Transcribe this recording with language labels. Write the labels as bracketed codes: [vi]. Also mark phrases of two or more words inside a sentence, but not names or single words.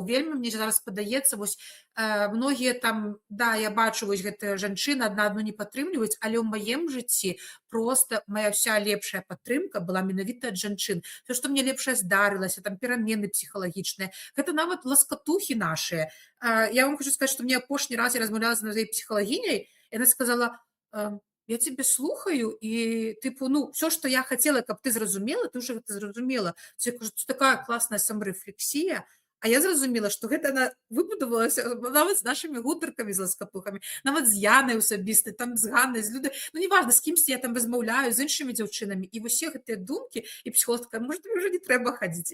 [be] Вельмі мне зараз падаецца, вось многія там, да, я бачу, вось гэтыя жанчыны адна адну не падтрымліваюць, але ў маім жыцці проста [uk] моя вся [be] лепшая падтрымка была менавіта ад жанчын. То, што мне лепшае здарылася, там перамены псіхалагічныя, гэта нават ласкатухі нашыя. Я вам хочу сказаць, што мне апошні раз я размаўляла з сваёй псіхалагіняй, яна сказала: [uk] я тебе слухаю, і типу, все, [be] што я хацела, каб ты зразумела, ты ўжо гэта зразумела. Це такая класная самарэфлексія. А я зразумела, што гэта она выбудавалася нават з нашымі гутаркамі, з ласкатухамі, нават з Янай асабістай, там з Ганнай, з Людай. Неважна, з кімсьці я там размаўляю, з іншымі дзяўчынамі. І вось гэтыя думкі, і псіхолог такая: можа, тобі ўжо не трэба хадзіць.